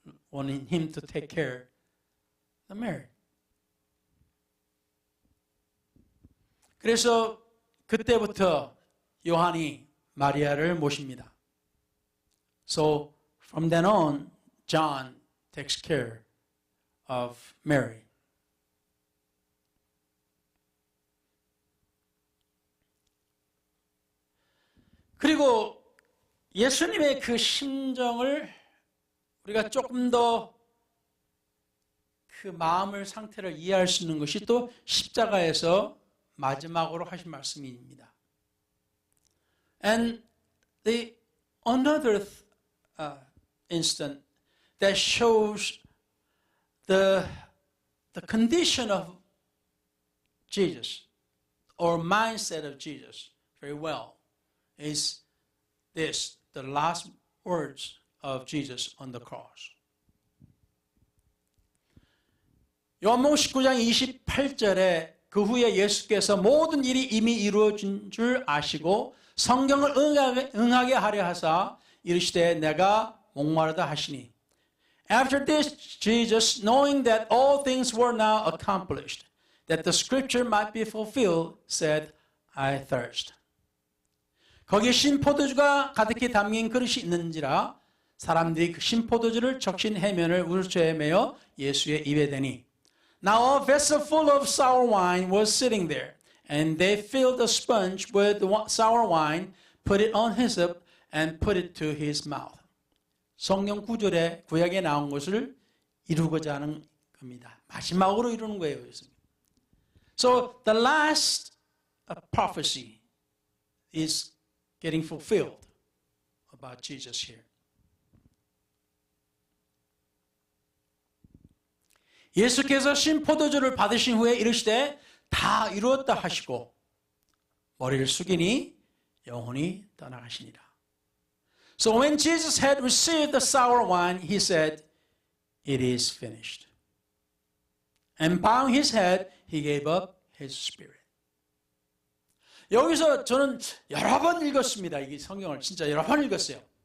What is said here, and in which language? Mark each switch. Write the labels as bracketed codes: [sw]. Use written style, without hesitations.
[en] Wanting him to take care of Mary. [ko] 그래서 그때부터 요한이 마리아를 모십니다. [en] So from then on, John takes care of Mary. [ko] 그리고 예수님의 그 심정을 우리가 조금 더 그 마음을, 상태를 이해할 수 있는 것이 또 십자가에서 마지막으로 하신 말씀입니다. [en] And the another instant that shows the condition of Jesus or mindset of Jesus very well is this, the last words of Jesus on the cross. [ko] 요한복음 19장 28절에 그 후에 예수께서 모든 일이 이미 이루어진 줄 아시고 성경을 응하게 하려 하사 이르시되 내가 목마르다 하시니. [en] After this, Jesus, knowing that all things were now accomplished, that the scripture might be fulfilled, said, I thirst. [ko] 거기에 신포도주가 가득히 담긴 그릇이 있는지라 사람들이 그 신포도주를 적신 해면을 울초에 매어 예수의 입에 대니. [en] Now a vessel full of sour wine was sitting there, and they filled a sponge with the sour wine, put it on hyssop, and put it to his mouth. [ko] 성경 구절에 구약에 나온 것을 이루고자 하는 겁니다. 마지막으로 이루는 거예요. [en] So the last prophecy is getting fulfilled about Jesus here. [ko] 예수께서 신포도주를 받으신 후에 이르시되 다 이루었다 하시고 머리를 숙이니 영혼이 떠나가시니라. [en] So when Jesus had received the sour wine, he said, it is finished. And bowing his head, he gave up his spirit. [ko] 여기서 저는 여러 번 읽었습니다. 이 성경을 진짜 여러 번 읽었어요.